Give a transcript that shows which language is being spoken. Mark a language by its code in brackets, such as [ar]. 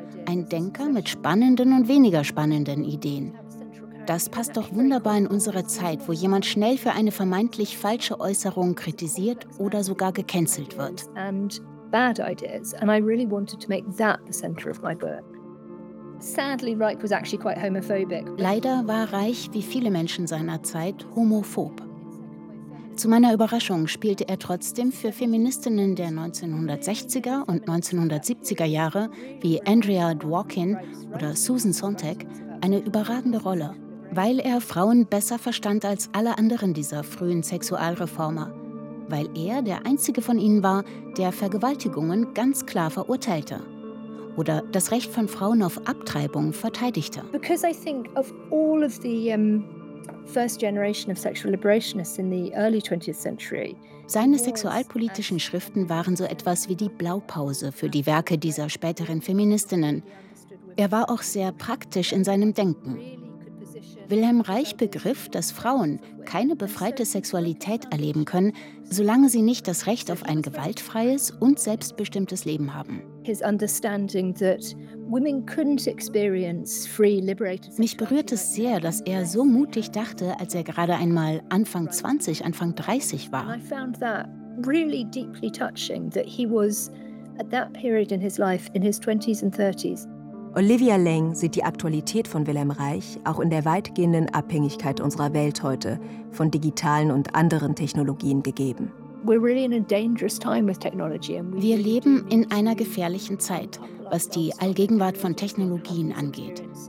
[de] Ein Denker mit spannenden und weniger spannenden Ideen. Das passt doch wunderbar in unsere Zeit, wo jemand schnell für eine vermeintlich falsche Äußerung kritisiert oder sogar gecancelt wird. [en] Bad ideas. And I really wanted to make that the center of my book. Sadly, Reich was actually quite homophobic. [de] Leider war Reich, wie viele Menschen seiner Zeit, homophob. Zu meiner Überraschung spielte er trotzdem für Feministinnen der 1960er und 1970er Jahre wie Andrea Dworkin oder Susan Sontag eine überragende Rolle, weil er Frauen besser verstand als alle anderen dieser frühen Sexualreformer, weil er der einzige von ihnen war, der Vergewaltigungen ganz klar verurteilte. Oder das Recht von Frauen auf Abtreibung verteidigte. [en] Because I think of all of the first generation of sexual liberationists in the early 20th century. [de] Seine sexualpolitischen Schriften waren so etwas wie die Blaupause für die Werke dieser späteren Feministinnen. Er war auch sehr praktisch in seinem Denken. Wilhelm Reich begriff, dass Frauen keine befreite Sexualität erleben können, solange sie nicht das Recht auf ein gewaltfreies und selbstbestimmtes Leben haben. [en] His understanding that women couldn't experience free liberated. [de] Mich berührt es sehr, dass er so mutig dachte, als er gerade einmal Anfang 20, Anfang 30 war. [en] I found that really deeply touching that he was at that period in his life in his 20s and 30s. [de] Olivia Leng sieht die Aktualität von Wilhelm Reich auch in der weitgehenden Abhängigkeit unserer Welt heute von digitalen und anderen Technologien gegeben. Wir leben in einer gefährlichen Zeit, was die Allgegenwart von Technologien angeht.